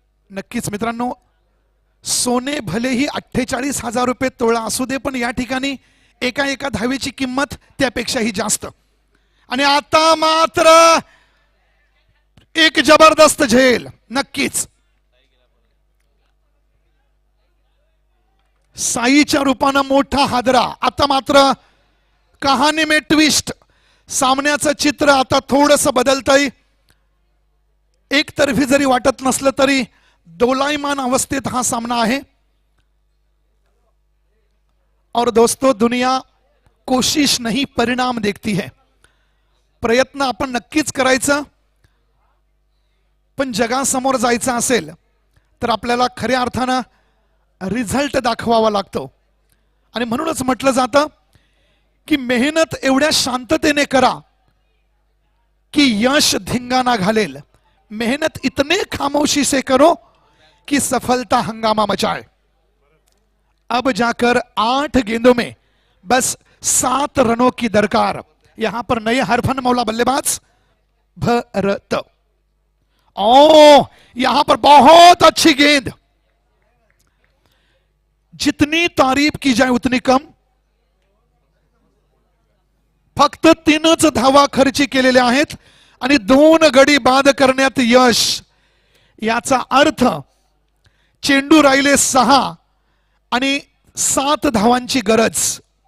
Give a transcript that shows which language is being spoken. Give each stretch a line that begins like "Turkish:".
Marathi: नक्कीच मित्रांनो, सोने भलेही 48,000 रुपये तोळा असू दे, पण या ठिकाणी एका धावेची किंमत त्यापेक्षाही जास्त. आणि आता मात्र एक जबरदस्त झेल. नक्कीच साईच्या रूपानं मोठा हादरा. आता मात्र
Hindi: कहाणी में ट्विस्ट.
Marathi: सामन्याचं चित्र आता थोडंसं बदलतंय. एकतर्फी जरी वाटत नसलं तरी दोलायमान अवस्थेत हा सामना आहे.
Hindi: और दोस्तों, दुनिया कोशिश नहीं परिणाम देखती है.
Marathi: प्रयत्न आपण नक्कीच करायचा, पण जगासमोर जायचं असेल तर आपल्याला खऱ्या अर्थानं रिझल्ट दाखवावा लागतो. आणि म्हणूनच म्हटलं जातं की मेहनत एवढ्या शांततेने करा कि यश धिंगाना घालेल.
Hindi: मेहनत इतने खामोशी से करो कि सफलता हंगामा मचाए. अब जाकर 8 गेंदों में बस 7 रनों की दरकार. यहां पर नए हरफन मौला बल्लेबाज भरत. ओ यहां पर बहुत अच्छी गेंद. जितनी तारीफ की जाए उतनी कम.
Marathi: फक्त 3च धावा खर्ची केलेल्या आहेत आणि 2 गडी बाद करण्यात यश. याचा अर्थ चेंडू राहिले 6 आणि 7 धावांची गरज.